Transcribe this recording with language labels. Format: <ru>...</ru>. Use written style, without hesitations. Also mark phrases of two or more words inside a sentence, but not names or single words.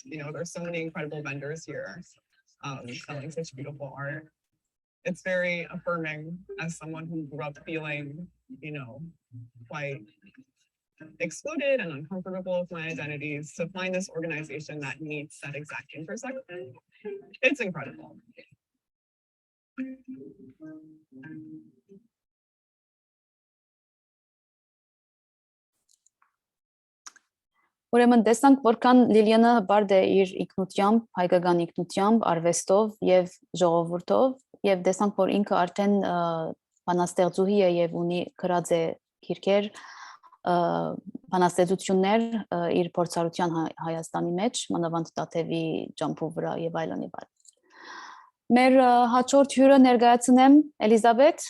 <en>You know, there's so many incredible vendors here selling such beautiful art. It's very affirming as someone who grew up feeling, you know, quite excluded and uncomfortable with my identities, to find this organization that meets that exact intersection. It's incredible.</en> <hy>Ուրեմն տեսանք որքան Լիլիանը բարդ է իր ինքնությամբ, հայկական ինքնությամբ, արվեստով եւ ժողովրդով, եւ տեսանք որ ինքը արդեն բանաստեղծուհի է եւ ունի գրած է գիրքեր, բանաստեղծություններ իր փորձառության Հայաստանի մեջ, մանավանդ Տաթևի ջամփու վրա եւ այլն եւ այլն։ Մեր հաջորդ հյուրը ներկայացնեմ Էլիզաբեթ</hy>